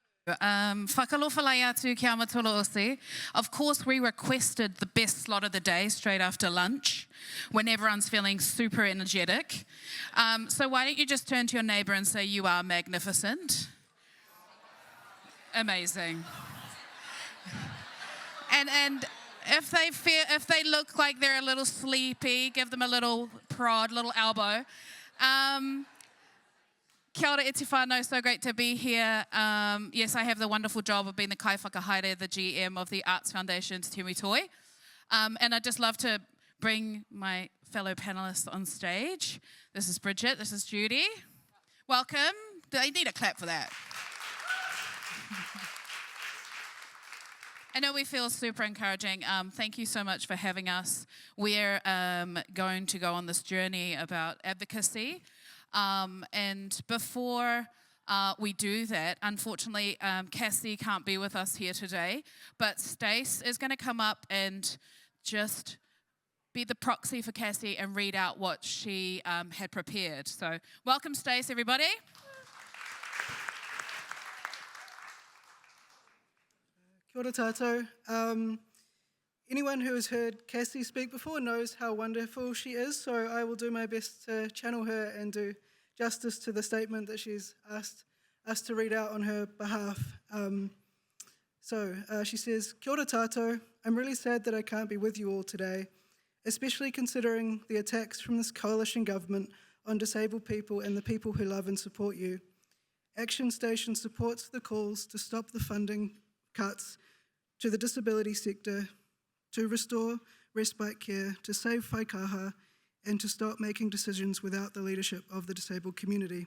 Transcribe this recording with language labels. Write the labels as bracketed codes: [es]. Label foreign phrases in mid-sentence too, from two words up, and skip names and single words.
[en] Whakalowhalai atu ki amatolo ose. Of course, we requested the best slot of the day straight after lunch when everyone's feeling super energetic. So why don't you just turn to your neighbour and say, "You are magnificent." Amazing. And if they look like they're a little sleepy, give them a little prod, little elbow. [mi] Kia ora e te whānau, [en] so great to be here. Yes, I have the wonderful job of being the [mi] kai whakahaere, [en] the GM of the Arts Foundation's Tumu Toi. And I'd just love to bring my fellow panelists on stage. This is Bridget, this is Judy. Welcome. They need a clap for that. I know we feel super encouraging. Thank you so much for having us. We're going to go on this journey about advocacy. And before we do that, unfortunately, Kassie can't be with us here today, but Stace is going to come up and just be the proxy for Kassie and read out what she had prepared. So welcome, Stace, everybody. [mi] Kia ora tātou. [en] Anyone who has heard Kassie speak before knows how wonderful she is, so I will do my best to channel her and do justice to the statement that she's asked us to read out on her behalf. She says, [mi] "Kia ora tātou. [en] I'm really sad that I can't be with you all today, especially considering the attacks from this coalition government on disabled people and the people who love and support you. Action Station supports the calls to stop the funding cuts to the disability sector, to restore respite care, to save whaikaha, and to stop making decisions without the leadership of the disabled community.